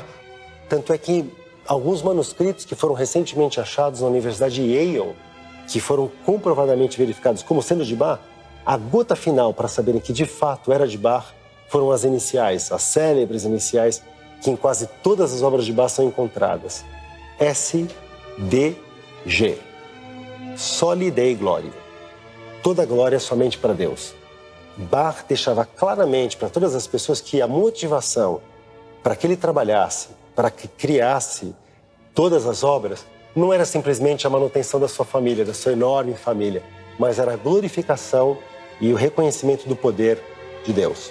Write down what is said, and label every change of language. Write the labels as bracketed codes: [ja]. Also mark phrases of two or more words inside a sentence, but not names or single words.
[pt] Tanto é que alguns manuscritos que foram recentemente achados na Universidade de Yale, que foram comprovadamente verificados como sendo de Bach, a gota final para saberem que de fato era de Bach foram as iniciais, as célebres iniciais, que em quase todas as obras de Bach são encontradas. [la] S.D.G. Soli Dei Gloria. [pt] Toda glória é somente para Deus. Bach deixava claramente para todas as pessoas que a motivação para que ele trabalhasse, para que criasse todas as obras, não era simplesmente a manutenção da sua família, da sua enorme família, mas era a glorificação e o reconhecimento do poder de Deus.